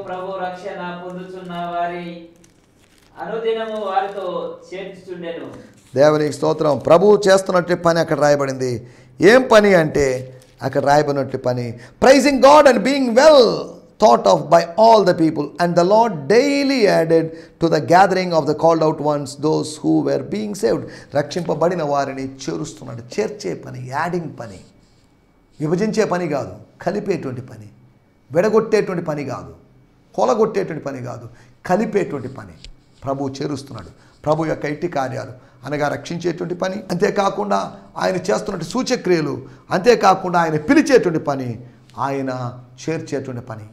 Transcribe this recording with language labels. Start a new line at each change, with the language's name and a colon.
Telugu: ప్రభు రక్షణ పొందుచున్న వారి అనుదినము వారితో చేర్చుచుండెను. దేవునికి స్తోత్రం. ప్రభువు చేస్తున్నట్టు పని అక్కడ రాయబడింది. ఏం పని అంటే అక్కడ రాయబడినట్టు పని,
English: Praising God and being well thought of by all the people, and the Lord daily added to the gathering of the called out ones those who were being saved.
Telugu: రక్షింపబడిన వారిని చేరుస్తున్నాడు. చేర్చే పని, యాడింగ్ పని, విభజించే పని కాదు, కలిపేటువంటి పని, విడగొట్టేటువంటి పని కాదు, కొలగొట్టేటువంటి పని కాదు, కలిపేటువంటి పని ప్రభు చేరుస్తున్నాడు. ప్రభు యొక్క ఇట్టి కార్యాలు అనగా రక్షించేటువంటి పని, అంతేకాకుండా ఆయన చేస్తున్నటువంటి సూచక్రియలు, అంతేకాకుండా ఆయన పిలిచేటువంటి పని, ఆయన చేర్చేటువంటి పని.